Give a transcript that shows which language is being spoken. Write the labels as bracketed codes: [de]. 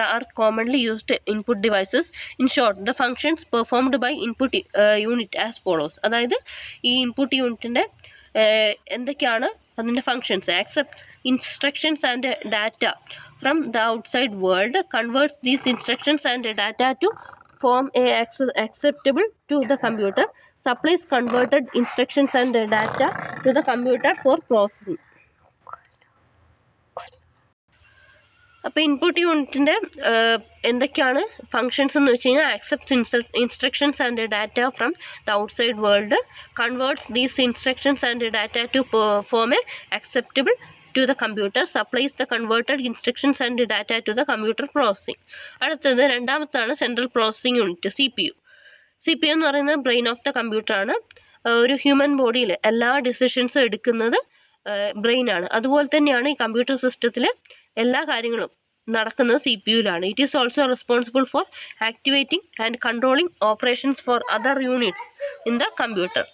[en] are commonly used input devices. In short, the functions performed by input unit as follows. [ml] അതായത് ഈ input യൂണിറ്റിൻ്റെ എന്തൊക്കെയാണ് അതിൻ്റെ functions? [en] accepts instructions and data from the outside world, converts these instructions and data to form acceptable to the computer, supplies converted instructions and data to the computer for processing. [ml] അപ്പോൾ input യൂണിറ്റിൻ്റെ എന്തൊക്കെയാണ് functions എന്ന് വെച്ച് കഴിഞ്ഞാൽ [en] accepts instructions and data from the outside world, converts these instructions and data to form a acceptable to the computer, supplies the converted instructions and data to the computer processing. [ml] അടുത്തത് രണ്ടാമത്താണ് central processing unit, CPU എന്ന് പറയുന്നത് brain of the കമ്പ്യൂട്ടറാണ്. ഒരു human ബോഡിയിൽ എല്ലാ ഡിസിഷൻസും എടുക്കുന്നത് ബ്രെയിനാണ്. അതുപോലെ തന്നെയാണ് ഈ കമ്പ്യൂട്ടർ സിസ്റ്റത്തിൽ എല്ലാ കാര്യങ്ങളും നടക്കുന്നത് CPU-ലാണ്. [en] It is also responsible for activating and controlling operations for other units in the computer.